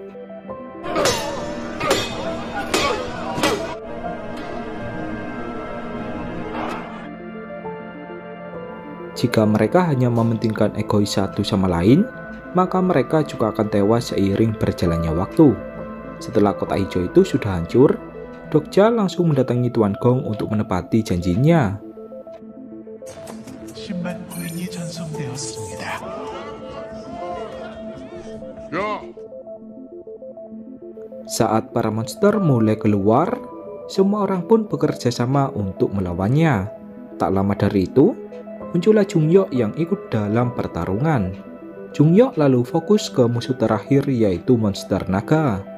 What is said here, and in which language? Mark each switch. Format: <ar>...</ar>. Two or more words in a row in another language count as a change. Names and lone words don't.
<id>Jika mereka hanya mementingkan egois satu sama lain, maka mereka juga akan tewas seiring berjalannya waktu. Setelah kotak hijau itu sudah hancur, Dokja langsung mendatangi Tuan Gong untuk menepati janjinya.</id> <ko>10만 코인이 전송되었습니다. 야!</ko> <id>Saat para monster mulai keluar, semua orang pun bekerja sama untuk melawannya. Tak lama dari itu, muncullah Jungyok yang ikut dalam pertarungan. Jungyok lalu fokus ke musuh terakhir yaitu monster naga.</id>